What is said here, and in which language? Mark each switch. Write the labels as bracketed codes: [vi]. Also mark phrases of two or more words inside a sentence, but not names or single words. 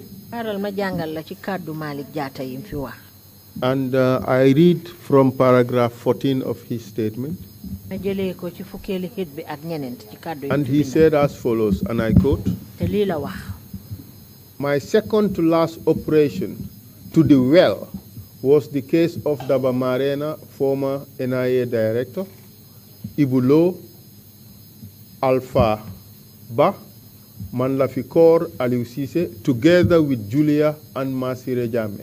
[wo] xaaral ma jàngal la ci kàddu Malik Jatta yi mu fi wax. [en] And I read from paragraph 14 of his statement. [wo] ma jëlee ko ci fukkeeli xit bi ak ñeneent ci kàddu yi. [en] And he said as follows, and I quote, [wo] te lii la wax. [en] "My second to last operation to the well was the case of Daba Marena, former NIA director, Ibulo, Alpha Ba, Manlafikor Aliou Cissé, together with Julia and Masire Jame.